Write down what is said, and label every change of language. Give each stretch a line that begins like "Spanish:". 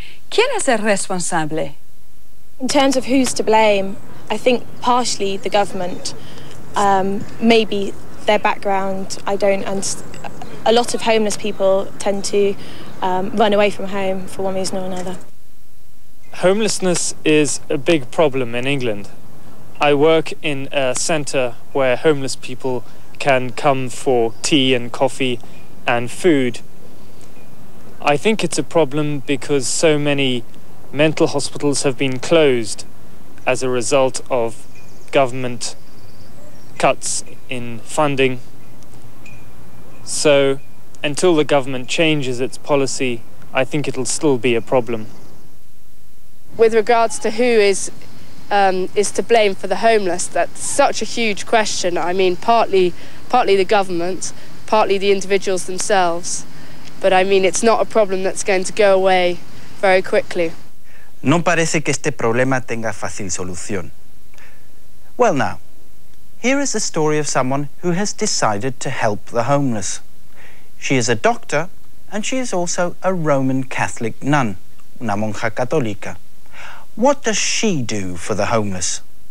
Spanish: ¿Quién es el responsable?
English: In terms of who's to blame, I think partially the government, maybe their background. A lot of homeless people tend to run away from home for one reason or another. Homelessness is a big problem in England. I work in a centre where homeless people can come for tea and coffee and food. I think it's a problem because so many mental hospitals have been closed as a result of government cuts in funding. So, until the government changes its policy, I think it'll still be a problem. With regards to who is to blame for the homeless, that's such a huge question. I mean, partly the government, partly the individuals themselves. But I mean, it's not a problem that's going to go away very quickly.
Spanish: No parece que este problema tenga fácil solución.
English: Well now, here is the story of someone who has decided to help the homeless. She is a doctor and she is also a Roman Catholic nun,
Spanish: una monja católica.
English: What does she do for the homeless?